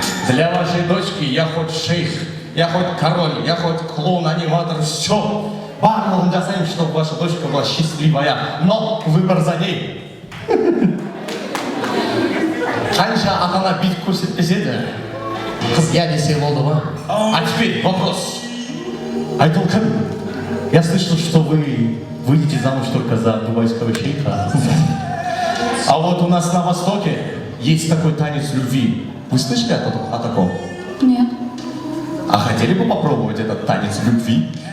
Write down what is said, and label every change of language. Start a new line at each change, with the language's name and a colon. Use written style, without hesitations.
Russian: Для вашей дочки я хоть шейх, я хоть король, я хоть клоун, аниматор, все.
Kazakh: Барлығын жасаймын,
Russian: чтобы ваша дочка была счастливая, но выбор за ней.
Kazakh: Қанша ата-ана бит көрсетпесе де, қыз я десе болды ма?
Russian: А теперь вопрос. Айтолкан, я слышал, что вы выйдете замуж только за дубайского шейха. А вот у нас на Востоке есть такой танец любви. Вы слышали о таком? Нет. А хотели бы попробовать этот танец любви?